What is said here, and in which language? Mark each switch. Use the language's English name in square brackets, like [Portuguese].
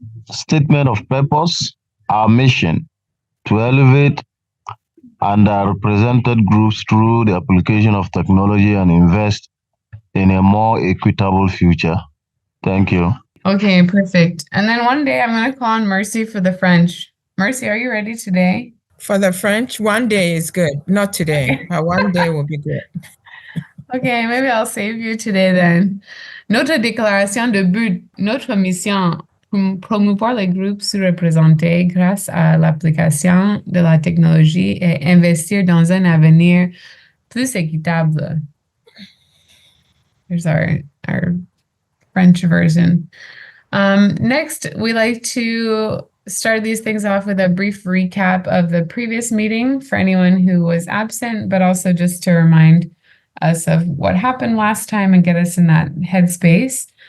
[English] Statement of purpose, our mission to elevate underrepresented groups through the application of technology and invest in a more equitable future. Thank you. Okay, perfect. And then one day I'm going to call on Mercy for the French. Mercy, are you ready today? For the French, one day is good. Not today, but one day will be good. Okay, maybe I'll save you today then. [French] Notre déclaration de but, notre mission, promouvoir les groupes sous-représentés grâce à l'application de la technologie et investir dans un avenir plus équitable. [English] Here's our French version. Next, we like to start these things off with a brief recap of the previous meeting for anyone who was absent, but also just to remind us of what happened last time and get us in that headspace.